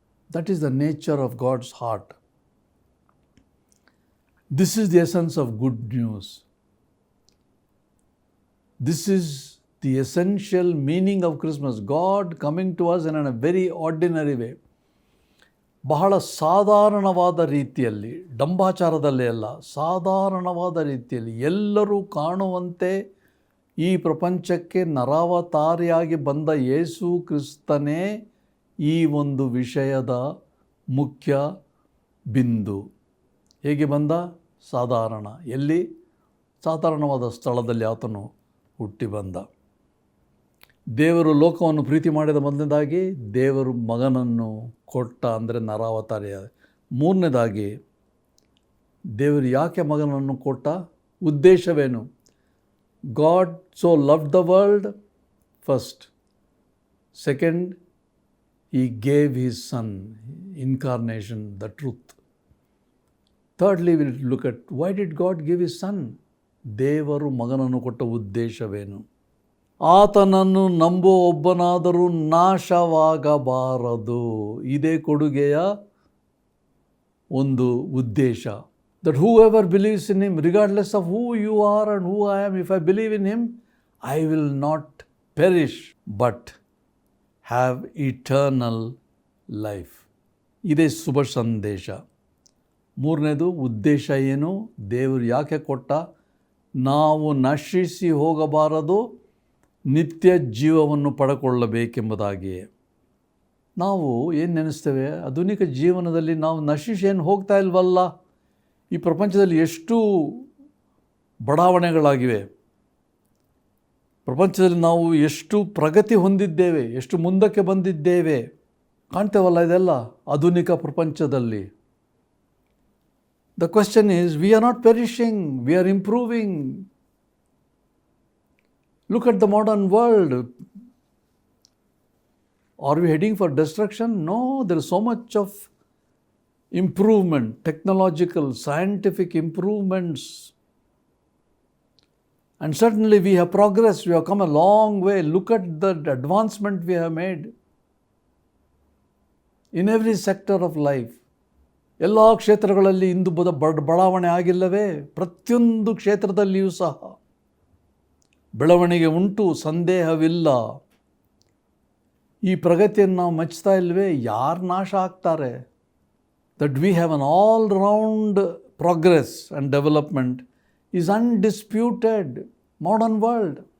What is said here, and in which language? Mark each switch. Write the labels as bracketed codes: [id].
[en] That is the nature of God's heart. This is the essence of good news. This is the essential meaning of Christmas. God coming to us in a very ordinary way. [kn] ಬಹಳ ಸಾಧಾರಣವಾದ ರೀತಿಯಲ್ಲಿ, ಡಂಬಾಚಾರದಲ್ಲೇ ಅಲ್ಲ, ಸಾಧಾರಣವಾದ ರೀತಿಯಲ್ಲಿ ಎಲ್ಲರೂ ಕಾಣುವಂತೆ ಈ ಪ್ರಪಂಚಕ್ಕೆ ನರಾವತಾರಿಯಾಗಿ ಬಂದ ಯೇಸು ಕ್ರಿಸ್ತನೇ ಈ ಒಂದು ವಿಷಯದ ಮುಖ್ಯ ಬಿಂದು. ಹೇಗೆ ಬಂದ? ಸಾಧಾರಣ. ಎಲ್ಲಿ? ಸಾಧಾರಣವಾದ ಸ್ಥಳದಲ್ಲಿ ಆತನು ಹುಟ್ಟಿ ಬಂದ. ದೇವರು ಲೋಕವನ್ನು ಪ್ರೀತಿ ಮಾಡಿದ ಮೊದಲನೇದಾಗಿ ದೇವರು ಮಗನನ್ನು ಕೊಟ್ಟ, ಅಂದರೆ ನರಾವತಾರಿಯ. ಮೂರನೇದಾಗಿ ದೇವರು ಯಾಕೆ ಮಗನನ್ನು ಕೊಟ್ಟ? ಉದ್ದೇಶವೇನು? [en] God so loved the world first. Second, he gave his son, incarnation, the truth. Thirdly, we'll look at why did God give his son? [kn] ದೇವರು ಮಗನನ್ನು ಕೊಟ್ಟ ಉದ್ದೇಶವೇನು? ಆತನನ್ನು ನಂಬುವ ಒಬ್ಬನಾದರೂ ನಾಶವಾಗಬಾರದು. ಇದೇ ಕೊಡುಗೆಯ ಒಂದು ಉದ್ದೇಶ. [en] That whoever believes in him, regardless of who you are and who I am, if I believe in him, I will not perish but have eternal life. [kn] ಇದೇ ಶುಭ ಸಂದೇಶ. ಮೂರನೇದು ಉದ್ದೇಶ ಏನು? ದೇವರು ಯಾಕೆ ಕೊಟ್ಟ? ನಾವು ನಶಿಸಿ ಹೋಗಬಾರದು, ನಿತ್ಯ ಜೀವವನ್ನು ಪಡ್ಕೊಳ್ಳಬೇಕೆಂಬುದಾಗಿಯೇ. ನಾವು ಏನು ನೆನೆಸ್ತೇವೆ? ಆಧುನಿಕ ಜೀವನದಲ್ಲಿ ನಾವು ನಶಿಸಿ ಏನು ಹೋಗ್ತಾ ಇಲ್ವಲ್ಲ. ಈ ಪ್ರಪಂಚದಲ್ಲಿ ಎಷ್ಟು ಬಡಾವಣೆಗಳಾಗಿವೆ, ಪ್ರಪಂಚದಲ್ಲಿ ನಾವು ಎಷ್ಟು ಪ್ರಗತಿ ಹೊಂದಿದ್ದೇವೆ, ಎಷ್ಟು ಮುಂದಕ್ಕೆ ಬಂದಿದ್ದೇವೆ ಕಾಣ್ತೇವಲ್ಲ. ಇದೆಲ್ಲ ಆಧುನಿಕ ಪ್ರಪಂಚದಲ್ಲಿ. [en] The question is, we are not perishing, we are improving. Look at the modern world. Are we heading for destruction? No, there is so much of improvement, technological, scientific improvements. And certainly we have progressed, we have come a long way. Look at the advancement we have made in every sector of life. [kn] ಎಲ್ಲ ಕ್ಷೇತ್ರಗಳಲ್ಲಿ ಇಂದು ಬಡಾವಣೆ ಆಗಿಲ್ಲವೇ? ಪ್ರತಿಯೊಂದು ಕ್ಷೇತ್ರದಲ್ಲಿಯೂ ಸಹ ಬೆಳವಣಿಗೆ ಉಂಟು, ಸಂದೇಹವಿಲ್ಲ. ಈ ಪ್ರಗತಿಯನ್ನು ನಾವು ಮೆಚ್ಚುತ್ತಾ ಇಲ್ವೇ? ಯಾರು ನಾಶ ಆಗ್ತಾರೆ? [en] That we have an all round progress and development is undisputed modern world.